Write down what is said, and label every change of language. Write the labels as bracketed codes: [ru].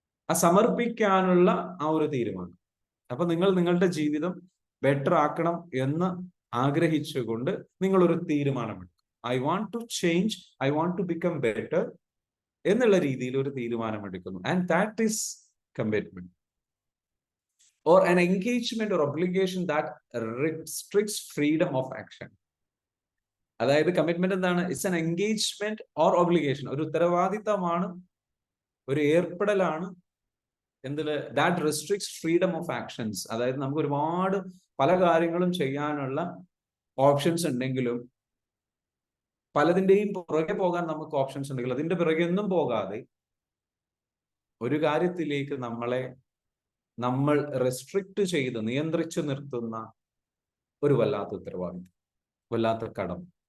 [ml] ആ സമർപ്പിക്കാനുള്ള ആ ഒരു തീരുമാനം. അപ്പൊ നിങ്ങൾ നിങ്ങളുടെ ജീവിതം ബെറ്റർ ആക്കണം എന്ന് ആഗ്രഹിച്ചുകൊണ്ട് നിങ്ങൾ ഒരു തീരുമാനമെടുക്കും. [en] I want to change, I want to become better [ml] എന്നുള്ള രീതിയിൽ ഒരു തീരുമാനമെടുക്കുന്നു. [en] And that is commitment or an engagement or obligation that restricts freedom of action. [ml] അതായത് കമ്മിറ്റ്മെന്റ് എന്താണ്? [en] It's an engagement or obligation. [ml] ഒരു ഉത്തരവാദിത്തമാണ്, ഒരു ഏർപ്പെടലാണ്. എന്തില്? [en] That restricts freedom of actions. [ml] അതായത് നമുക്ക് ഒരുപാട് പല കാര്യങ്ങളും ചെയ്യാനുള്ള ഓപ്ഷൻസ് ഉണ്ടെങ്കിലും, പലതിൻ്റെയും പുറകെ പോകാൻ നമുക്ക് ഓപ്ഷൻസ് ഉണ്ടെങ്കിൽ അതിന്റെ പിറകെ ഒന്നും പോകാതെ ഒരു കാര്യത്തിലേക്ക് നമ്മൾ റെസ്ട്രിക്റ്റ് ചെയ്ത് നിയന്ത്രിച്ചു നിർത്തുന്ന ഒരു വല്ലാത്ത ഉത്തരവാദിത്വം, വല്ലാത്ത കടം.